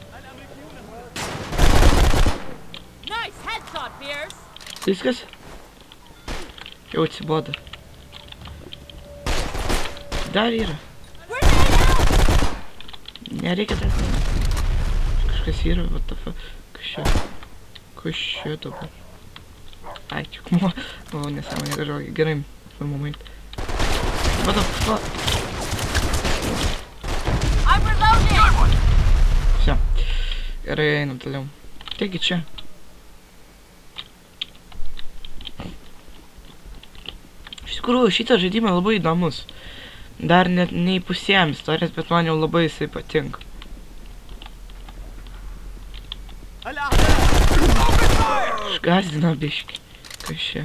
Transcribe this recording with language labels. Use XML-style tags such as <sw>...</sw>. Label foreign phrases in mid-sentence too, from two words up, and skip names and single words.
<lt>Viskas? Jau atsibodo. Dar yra. Nereikia dar. Kažkas yra,</lt> <en>what the fuck.</en> <lt>Kas čia? Kas čia dabar? Ai, tik o, nesąmonė kažkokia. Gerai,</lt> <en>moment. What the fuck?</en> <ru>Все.</ru> <lt>Gerai, einam toliau. Taigi čia. Iš tikrųjų, šitas žaidimas labai įdomus. Dar net neįpusėjom istorijas, bet man jau labai jisai patinka. Išgazdino biškį. Kas čia?</lt>